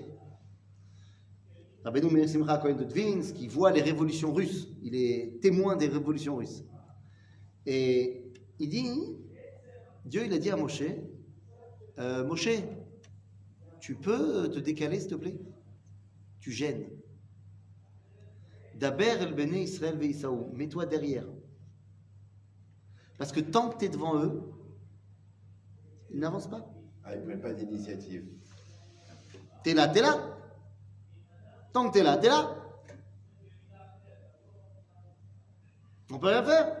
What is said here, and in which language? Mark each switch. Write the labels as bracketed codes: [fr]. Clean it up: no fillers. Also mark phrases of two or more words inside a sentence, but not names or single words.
[fr] Rabbeinu Meir Simcha Cohen de Dvinsk, qui voit les révolutions russes. Il est témoin des révolutions russes. Et il dit, Dieu il a dit à Moshe, Moshe, tu peux te décaler s'il te plaît? Tu gênes. [he] דבר אל בני ישראל ויסעו, [fr] mets-toi derrière. Parce que tant que tu es devant eux, ils n'avancent pas. Ah, ils ne prennent pas d'initiative. T'es là, t'es là. Tant que t'es là, t'es là. On peut rien faire.